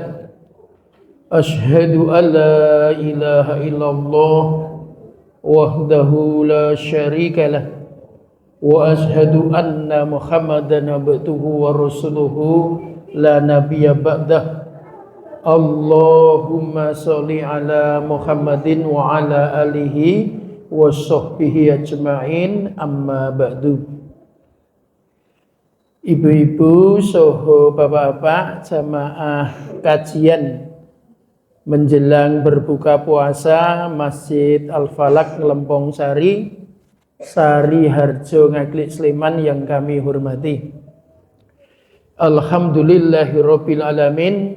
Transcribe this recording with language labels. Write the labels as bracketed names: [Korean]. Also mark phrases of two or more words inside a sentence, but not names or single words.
[Arabic] أشهد أن لا إله إلا الله وحده لا شريك له وأشهد أن محمدا عبده ورسوله لا نبي بعده. اللهم صل على محمد وعلى آله وصحبه أجمعين، أما بعد. [Javanese] Ibu-ibu, saha bapak-bapak, [Indonesian] jamaah kajian menjelang berbuka puasa Masjid Al-Falak Nglempong Sari, Sari Harjo, Ngaglik, Sleman yang kami hormati. [Arabic] الحمد لله رب العالمين.